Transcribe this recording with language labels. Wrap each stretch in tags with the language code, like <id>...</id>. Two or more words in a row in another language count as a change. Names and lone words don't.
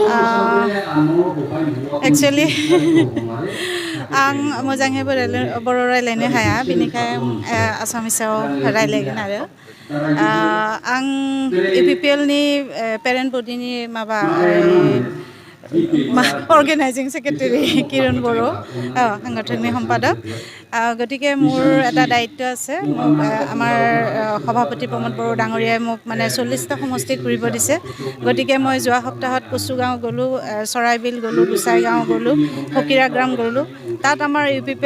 <brx>एक्सुवेलि आं मोजाङै बर' रायज्लायनो हाया बेनिखायनो आसामिसाव रायज्लायगोन आरो आं इउ पि पि एलनि पेरेन्ट बडिनि माबा</brx> <en>organizing secretary</en> <brx>किरण बर'</brx> <as>সাংগঠনিক সম্পাদক গতিকে মোৰ এটা দায়িত্ব আছে মোক আমাৰ সভাপতি প্ৰমোদ বড়ো ডাঙৰীয়াই মোক মানে 40টা সমষ্টি ঘূৰিব দিছে গতিকে মই যোৱা সপ্তাহত কচুগাঁও গ'লোঁ চৰাইবিল গ'লোঁ গোসাইগাঁও গ'লোঁ ফকিৰাগ্ৰাম গ'লোঁ তাত আমাৰ ইউ পি পি</as>